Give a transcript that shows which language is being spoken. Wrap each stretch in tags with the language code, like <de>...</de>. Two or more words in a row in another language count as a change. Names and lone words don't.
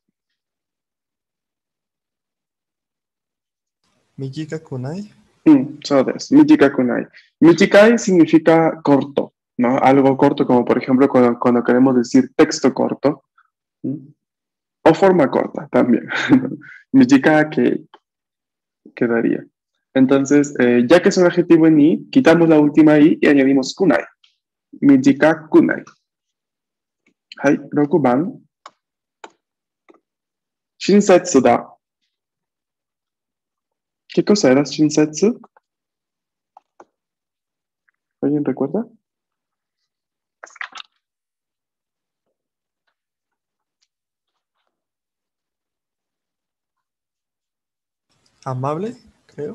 <ja>短くない. そうです. 短いくない.</ja> <es>Mijikai significa corto, ¿no? Algo corto, como por ejemplo cuando queremos decir texto corto. O forma corta también. Mijikai que quedaría. Entonces, ya que es un adjetivo en I, quitamos la última I y añadimos kunai.</es> <ja>短くない. Hai, 6番. 親切だ.</ja> <es>¿Qué cosa era Shinsetsu? ¿Alguien recuerda? Amable, creo.</es>